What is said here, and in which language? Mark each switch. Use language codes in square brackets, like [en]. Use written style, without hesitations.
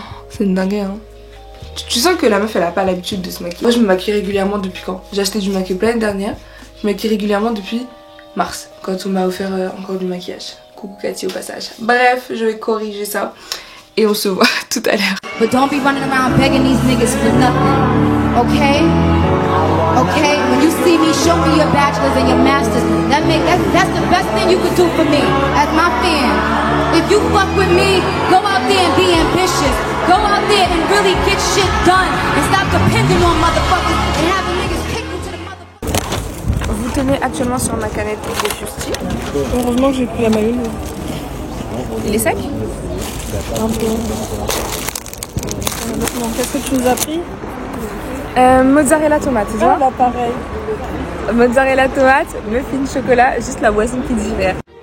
[fr] C'est une dingue hein. Tu sens que la meuf elle a pas l'habitude de se maquiller. Moi je me maquille régulièrement depuis quand? J'ai acheté du maquillage l'année dernière. Je me maquille régulièrement depuis mars, quand on m'a offert encore du maquillage. Coucou Cathy au passage. Bref, je vais corriger ça et on se voit tout à l'heure. [en] But don't be running around begging these niggas for nothing, okay? Okay? When you see me, show me your bachelor's and your master's. That's the best thing you could do for me as my fan. If you fuck with me, go out there and be ambitious. Go out there and really get shit done and stop depending on motherfuckers and having niggas kick you to the motherfucker. [fr] Vous tenez actuellement sur ma canette de Fusti. Heureusement que j'ai pris la mayonnaise. Il est sec? Un peu. Qu'est-ce que tu nous as pris? Mozzarella tomate, tu vois? Ah bah pareil. Mozzarella tomate, muffin chocolat, juste la boisson qui diffère.